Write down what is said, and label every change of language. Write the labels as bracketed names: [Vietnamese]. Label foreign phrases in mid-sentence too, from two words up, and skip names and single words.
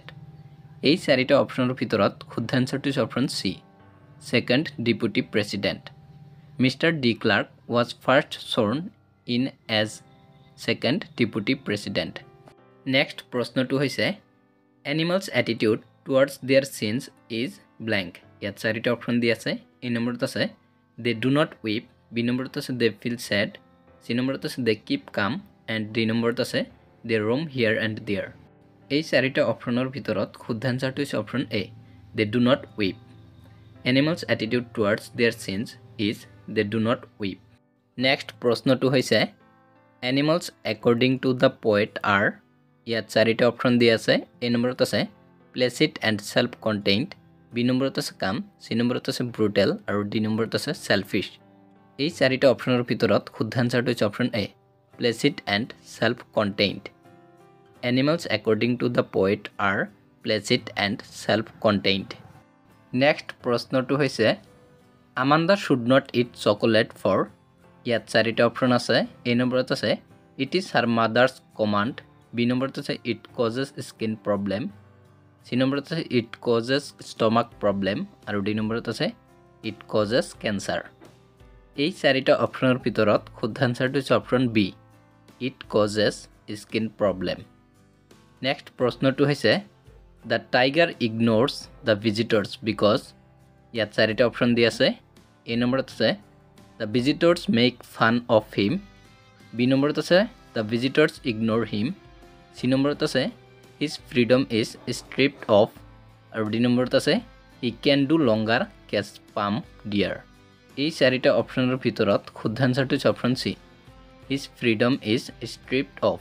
[Assamese] এই চাৰিটা অপশ্যনৰ ভিতৰত শুদ্ধ আনচাৰটো হৈছে অপশ্যন চি [English] second deputy president. Mister de Klerk was first sworn in as second deputy president. [Assamese] নেক্সট প্ৰশ্নটো হৈছে [English] animals' attitude towards their sins is blank. [Assamese] ইয়াত চাৰিটা অপশ্যন দিয়া আছে। এ নম্বৰত আছে [English] they do not weep, [Assamese] বি নম্বৰত আছে [English] they feel sad, [Assamese] চি নম্বৰত আছে [English] they keep calm [Assamese] এণ্ড ডি নম্বৰত আছে [English] they roam here and there. [Assamese] এই চাৰিটা অপশ্যনৰ ভিতৰত শুদ্ধ আনচাৰটো হৈছে অপশ্যন এ [English] they do not weep. animals' attitude towards their sins is they do not weep. [Assamese] নেক্সট প্ৰশ্নটো হৈছে [English] animals according to the poet are. [Assamese] ইয়াত চাৰিটা অপশ্যন দিয়া আছে। এ নম্বৰত আছে [English] placid and self contained, [Assamese] বি নম্বৰত আছে কাম, চি নম্বৰত আছে ব্ৰুটেল আৰু ডি নম্বৰত আছে ছেলফিছ। এই চাৰিটা অপশ্যনৰ ভিতৰত শুদ্ধ আনচাৰটো হৈছে অপশ্যন এ [English] placid and self contained. animals according to the poet are placid and self contained. [Assamese] নেক্সট প্ৰশ্নটো হৈছে [English] Amanda should not eat chocolate for. [Assamese] ইয়াত চাৰিটা অপশ্যন আছে। এ নম্বৰত আছে [English] it is her mother's command, [Assamese] বি নম্বৰত আছে [English] it causes skin problem, [Assamese] চি নম্বৰত আছে [English] it causes stomach problem [Assamese] আৰু ডি নম্বৰত আছে [English] it causes cancer. [Assamese] এই চাৰিটা অপশ্যনৰ ভিতৰত শুদ্ধ আনচাৰটো হৈছে অপশ্যন বি [English] it causes skin problem. [Assamese] নেক্সট প্ৰশ্নটো হৈছে [English] the tiger ignores the visitors because. [Assamese] ইয়াত চাৰিটা অপশ্যন দিয়া আছে। এ নম্বৰত আছে [English] the visitors make fun of him, [Assamese] বি নম্বৰত আছে [English] the visitors ignore him, [Assamese] চি নম্বৰত আছে [English] his freedom is stripped off [Assamese] আৰু ডি নম্বৰত আছে [English] he can do longer catch palm deer. [Assamese] এই চাৰিটা অপশ্যনৰ ভিতৰত শুদ্ধ আনচাৰটো হৈছে অপশ্যন চি, [English] his freedom is stripped off.